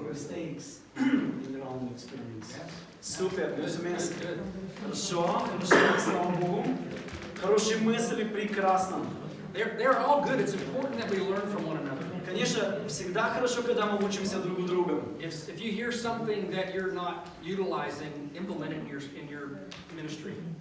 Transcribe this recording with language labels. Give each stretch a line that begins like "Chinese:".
English: mistakes in their own experience.
Russian: Супер,
Romanian: mulțumesc.
Russian: Хорошо, слава Богу. Хорошие мысли, прекрасно.
English: They're all good. It's important that we learn from one another.
Russian: Конечно, всегда хорошо, когда мы учимся друг у друга.
English: If you hear something that you're not utilizing, implement it in your ministry.